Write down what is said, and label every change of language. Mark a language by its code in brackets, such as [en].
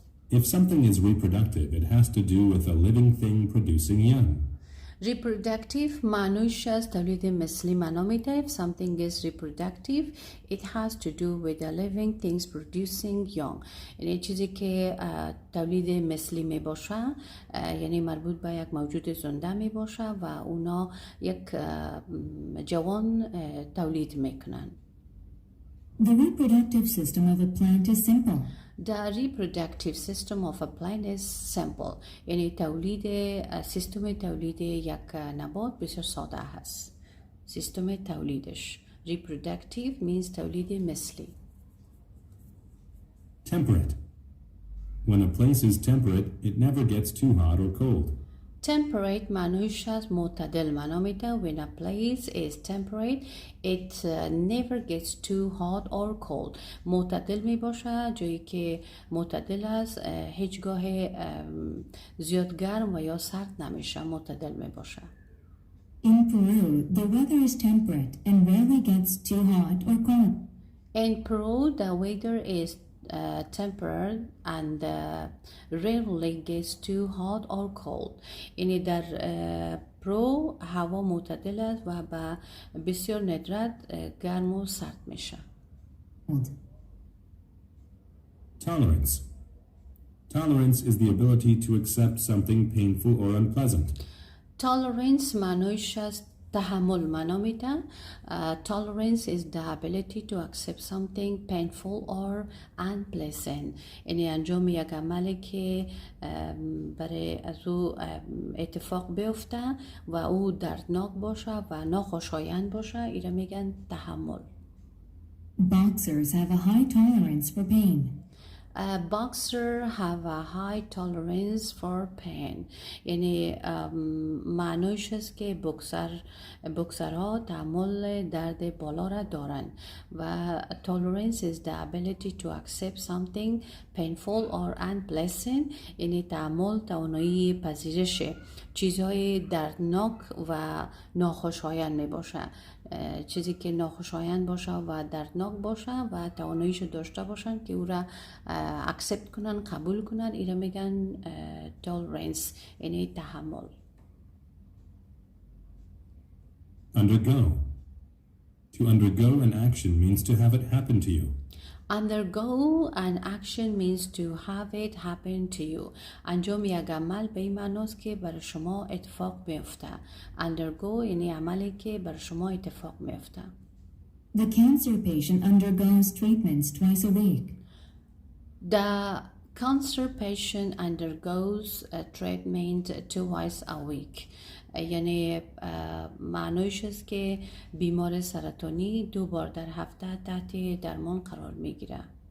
[en] If something is reproductive, it has to do with a living thing producing young. [fa] Reproductive معنیش از تولید مثلی معنا میده. [en] If something is reproductive, it has to do with the living things producing young. [fa] یعنی چیزی که تولید مثلی می باشه یعنی مربوط به یک موجود زنده می باشه و اونا یک جوان تولید میکنن. [en] The reproductive system of a plant is simple. The reproductive system of a plant is simple. [fa] یعنی سیستم تولید یک نبات بسیار ساده هست. سیستم تولیدش. [en] Reproductive means [fa] تولید مثلی. [en] Temperate. When a place is temperate, it never gets too hot or cold. [fa] Temperate معنیش از معتدل معنا میده. [en] When a place is temperate, it never gets too hot or cold. [fa] معتدل می باشه جایی که معتدل است هیچگاه زیاد گرم و یا سرد نمیشه. معتدل می باشه. [en] In Peru, the weather is temperate and rarely gets too hot or cold. In Peru, the weather is temperate and rarely gets too hot or cold. [fa] یعنی در پرو هوا معتدل است و به بسیار ندرت گرم و سرد میشه. [en] Tolerance. Tolerance is the ability to accept something painful or unpleasant. [fa] tolerance معنیش است تحمل معنا میده. [en] Tolerance is the ability to accept something painful or unpleasant. [fa] یعنی انجام یک عملی که برای از او اتفاق بیفته و او دردناک باشه و ناخوشایند باشه، ایره میگن تحمل. [en] Boxers have a high tolerance for pain. Boxer have a high tolerance for pain. [fa] یعنی معنیش است که بوکسرها تحمل درد بالا را دارن و [en] tolerance is the ability to accept something painful or unpleasant. [fa] یعنی تحمل توانایی پذیرش چیزهای دردناک و ناخوشایند می باشه. چیزی که ناخوشایند باشه و دردناک باشه و تواناییشو داشته باشن که او را اکسپت کنن، قبول کنن، ایره میگن tolerance یعنی تحمل. [en] Undergo. To undergo an action means to have it happen to you. Undergo an action means to have it happen to you. [fa] انجام یک عمل به این معناست که برای شما اتفاق میفته. Undergo یعنی عملی که برای شما اتفاق میفته. [en] The cancer patient undergoes treatments twice a week. The cancer patient undergoes a treatment twice a week. [fa] یعنی معنیش است که بیمار سرطانی 2 بار در هفته تحت درمان قرار میگیره.